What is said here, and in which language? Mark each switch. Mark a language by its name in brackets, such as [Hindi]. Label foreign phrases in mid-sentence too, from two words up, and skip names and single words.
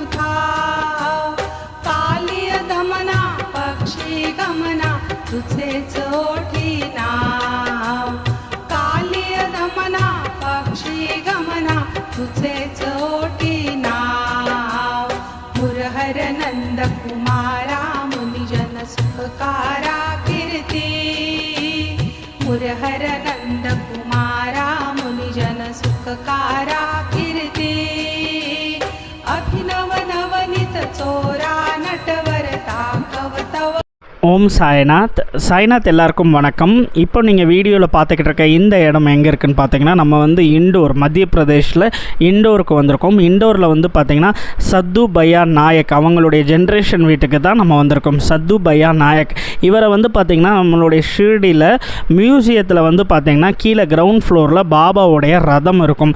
[Marathi] कालिय धमना पक्षी गमना तुझेच ओठी नाव कालिय धमना पक्षी गमना तुझेच ओठी नाव मुरहर नंद कुमारा मुनिजन सुखकारा कीर्ती मुरहर नंद कुमारा मुनिजन सुखकारा कीर्ती अभिनव नवनीत चोरा नटवर ताकवतव. [Tamil] ஓம் சாய்நாத் எல்லாருக்கும் வணக்கம். இப்போ நீங்கள் வீடியோவில் பார்த்துக்கிட்டு இருக்க இந்த இடம் எங்கே இருக்குதுன்னு பார்த்தீங்கன்னா நம்ம வந்து இண்டோர் மத்திய பிரதேஷில் இண்டோருக்கு வந்திருக்கோம். இண்டோரில் வந்து பார்த்திங்கன்னா சத்து பையா நாயக் அவங்களுடைய ஜென்ரேஷன் வீட்டுக்கு தான் நம்ம வந்திருக்கோம். சத்து பையா நாயக் இவரை வந்து பார்த்திங்கன்னா நம்மளுடைய ஷிர்டியில் மியூசியத்தில் வந்து பார்த்திங்கன்னா கீழே [English] ground floor [Tamil] பாபாவுடைய ரதம் இருக்கும்.